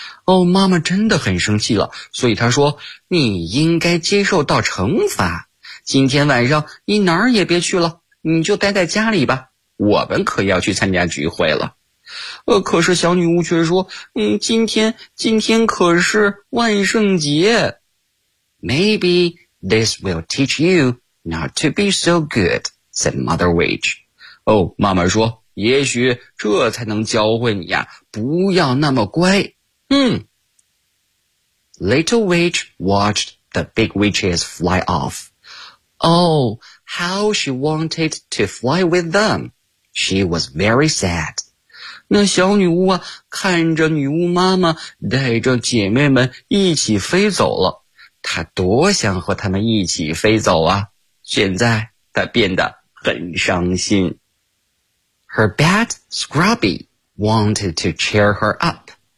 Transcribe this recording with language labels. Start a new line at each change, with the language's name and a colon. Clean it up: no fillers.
Chinese: 哦，妈妈真的很生气了，所以她说，你应该接受到惩罚。今天晚上你哪儿也别去了，你就待在家里吧，我们可要去参加聚会了。可是小女巫却说，今天可是万圣节。
English: Maybe this will teach you not to be so good, said Mother Witch.
Chinese: 哦，妈妈说也许这才能教会你呀，不要那么乖。
English: Little Witch watched the big witches fly off. Oh, how she wanted to fly with them. She was very sad.
Chinese: 那小女巫啊，看着女巫妈妈带着姐妹们一起飞走了，她多想和她们一起飞走啊，现在她变得很伤心。
English: Her bat, Scrubby, wanted to cheer her up.